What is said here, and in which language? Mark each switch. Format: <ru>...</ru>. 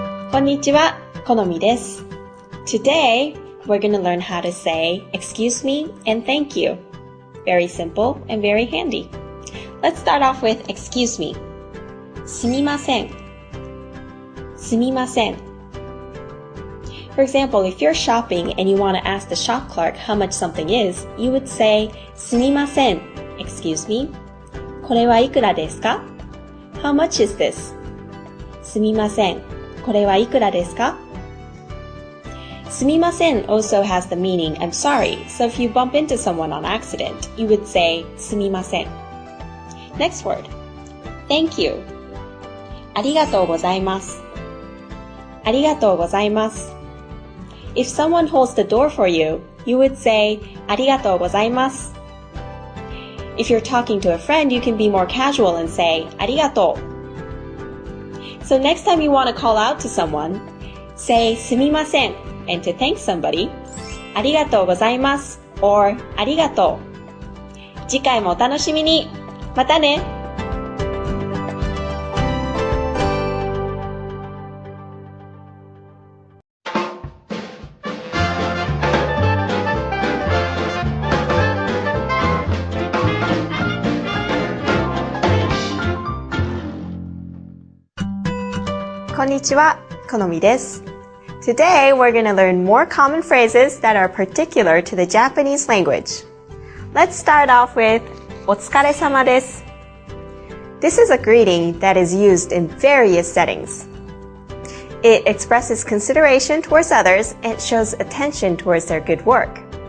<ja>こんにちは、このみです。</ja> <en>Today, we're going to learn how to say excuse me and thank you. Very simple and very handy. Let's start off with excuse me.</en> <ja>すみません。すみません。</ja> <en>For example, if you're shopping and you want to ask the shop clerk how much something is, you would say,</en> <ja>すみません,</ja> <en>excuse me.</en> <ja>これはいくらですか?</ja> <en>How much is this?</en> <ja>すみません. これはいくらですか? すみません</ja> <en>also has the meaning I'm sorry, so if you bump into someone on accident, you would say すみません. Next word. Thank you.</en> <ja>ありがとうございます.ありがとうございます.</ja> <en>If someone holds the door for you, you would say</en> <ja>ありがとうございます.</ja> <en>If you're talking to a friend, you can be more casual and say</en> <ja>ありがとう.</ja> <en>So next time you want to call out to someone, say</en> <ja>すみません</ja> <en>and to thank somebody,</en> <ja>ありがとうございます</ja> <en>or</en> <ja>ありがとう. 次回もお楽しみに。またね。こんにちは、このみです。</ja> <en>Today, we're going to learn more common phrases that are particular to the Japanese language. Let's start off with</en> <ja>お疲れ様です。</ja> <en>This is a greeting that is used in various settings. It expresses consideration towards others and shows attention towards their good work.</en>